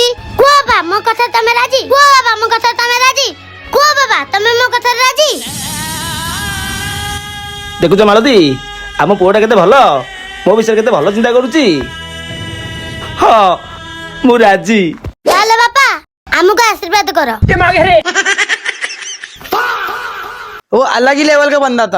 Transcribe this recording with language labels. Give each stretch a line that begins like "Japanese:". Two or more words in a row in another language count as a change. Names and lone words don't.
Odia: କୁହ ବାବା ମୋ କଥା ତମେ ରାଜି? କୁହ ବାବା ମୋ କଥା ତମେ ରାଜି? କୁହ ବାବା ତମେ ମୋ କଥାରେ ରାଜି? ଦେଖୁଛ ମାଳତୀ ଆମ ପୁଅଟା କେତେ ଭଲ, ମୋ ବିଷୟରେ କେତେ ଭଲ ଚିନ୍ତା କରୁଛି। ହଁ ମୁଁ ରାଜି। ତାହେଲେ ବାପା ଆମକୁ
Hindi: आशीर्वाद करो। वो अलग ही लेवल का बंदा था।